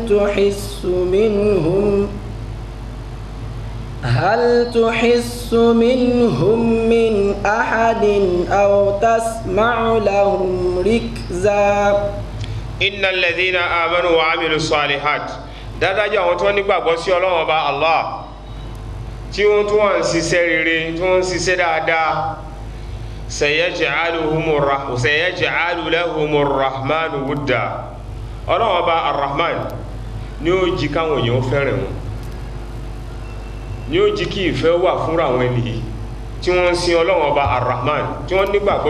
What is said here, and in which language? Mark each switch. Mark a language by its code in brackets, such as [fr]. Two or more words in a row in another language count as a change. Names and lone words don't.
[ar] تحس منهم من أحد أو تسمع لهم ركزا إن الذين آمنوا وعملوا الصالحات [yo] dáadáa àwọn tí wọ́n nígbàgbọ́ sí Ọlọ́run Ọba Allah tí wọ́n tún wọ́n ń ṣiṣẹ́ rere tí wọ́n ń ṣiṣẹ́ dáadáa [ar] سيجعل لهم الرحمن ودا [yo] Ọlọ́run Ọba arrahman ni ó jí káwọn èèyàn fẹ́ràn wọn ni ó jí kí ìfẹ́ wà fúnra àwọn ènìyàn tí wọ́n ń sin Ọlọ́run Ọba arrahman tí wọ́n nígbàgbọ́